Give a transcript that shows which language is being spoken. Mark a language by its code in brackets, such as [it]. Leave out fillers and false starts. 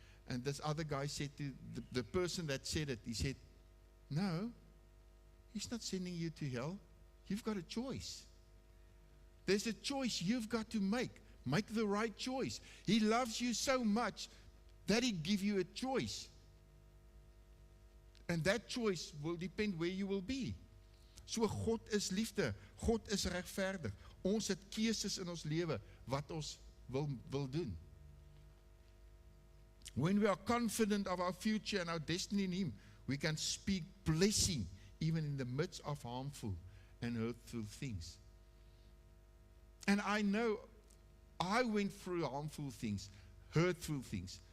[en] And this other guy said to the person that said it, he said, no, he's not sending you to hell. You've got a choice. There's a choice you've got to make. Make the right choice. He loves you so much that he give you a choice. And that choice will depend where you will be. [af] So God is liefde. God is regverdig. Ons het keuses in ons lewe wat ons wil doen. [en] When we are confident of our future and our destiny in Him, we can speak blessing even in the midst of harmful and hurtful things. And I know I went through harmful things, hurtful things.